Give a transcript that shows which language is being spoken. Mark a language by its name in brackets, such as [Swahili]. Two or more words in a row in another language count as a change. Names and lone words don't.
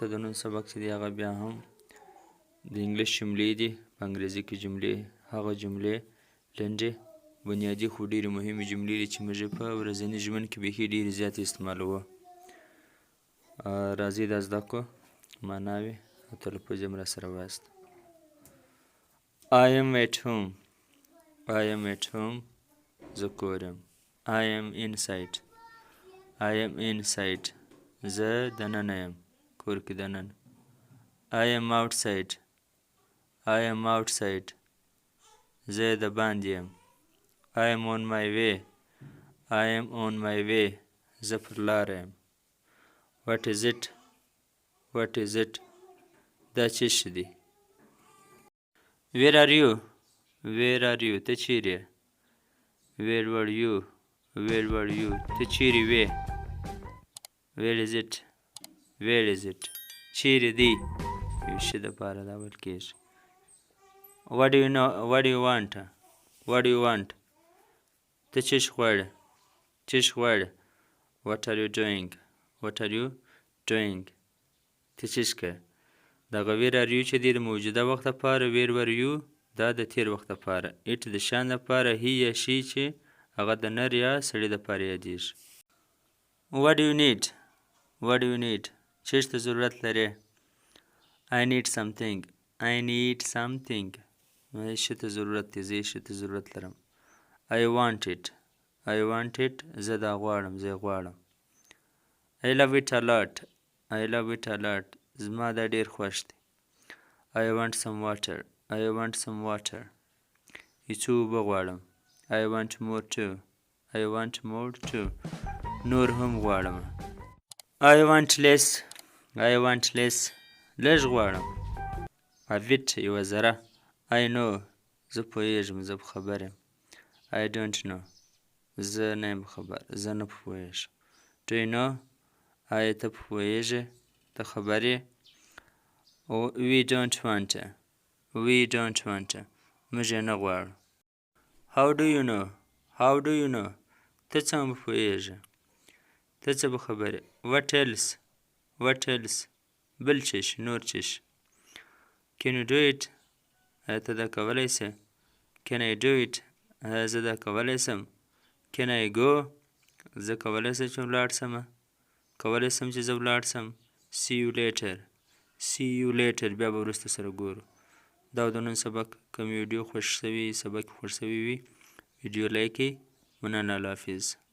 [Pashto] د نن سبق چې دی هغه بیا هم د انګلیش جملې دي. په انګریزي کې جملې هغه جملې لنډې بنیادي خو ډېرې مهمې جملې دي چې موږ په ورځني ژوند کې بیخي ډېرې زیاتې استعمالوو. راځئ دا زده کړو معناوې او تلفظ یې هم راسره وایاست. [English] I am at home. I am at home. [Pashto] زه کور یم. [English] I am inside. I am inside. [Pashto] زه دننه یم. کور کې دننه. [English] I am outside. I am outside. [Pashto] زه د باندې یم. [English] I am on my way. I am on my way. [Pashto] زه پر لاره یم. [English] What is it? What is it? [Pashto] دا څه شی دی؟ [English] Where are you? Where are you? [Pashto] ته چیرې یې؟ [English] Where were you? Where were you? [Pashto] ته چیرې وې؟ [English] Where is it? Where is it? [Pashto] چیرې دی؟ یو شي دپاره دا ویل کېږي. [English] What do you know? What do you want? What do you want? [Pashto] ته څه شی غواړې؟ څه شی غواړې؟ [English] What are you doing? What are you doing? [Pashto] ته څه شی کوې؟ دغه [English] where are you [Pashto] چې دی د موجوده وخت لپاره، [English] where were you [Pashto] دا د تېر وخت لپاره، it د شیان لپاره، he یا she چې هغه د نر یا سړي دپاره یادېږي. [English] What do you need? What do you need? [Pashto] څه شي ته ضرورت لرې؟ [English] I need something. I need something. [Pashto] یو شي ته ضرورت دی، زه یو شي ته ضرورت لرم. [English] I want it. I want it. [Pashto] زه دا غواړم، زه یې غواړم. [English] I love it a lot. I love it a lot. [Pashto] زما دا ډېر خوښ دی. [English] I want some water. I want some water. [Pashto] یو څه اوبه غواړم. [English] I want more too. I want more too. [Pashto] نور هم غواړم. [English] I want less. I want less. [Pashto] لږ غواړم. [English] A bit [Pashto] یوه ذره. [English] I know. [Pashto] زه پوهېږم، زه په خبر یم. [English] I don't know. [Pashto] زه نه یم خبر، زه نه پوهېږم. [English] Do you know? [Pashto] آیا ته پوهېږې؟ ته خبر یې؟ [English] We don't want. We don't want. [Pashto] موږ یې نه غواړو. [English] How do you know? How do you know? [Pashto] ته څنګه پوهېږې؟ ته څه په خبر یې؟ [English] What else? What else? [Pashto] بل څه شي، نور څه شي. [English] Can you do it? [Pashto] آیا ته دا کولی سې؟ [English] Can I do it? [Pashto] آیا زه دا کولی سم؟ [English] Can I go? [Pashto] زه کولی سم چې ولاړ سمه؟ کولی سم چې زه ولاړ سم؟ [English] See you later. See you later. [Pashto] بیا به وروسته سره ګورو. دا د نن سبق کوم ویډیو خوښ شوي، سبق خوښ شوي وي ویډیو لایک کړئ. مننه، الله حافظ.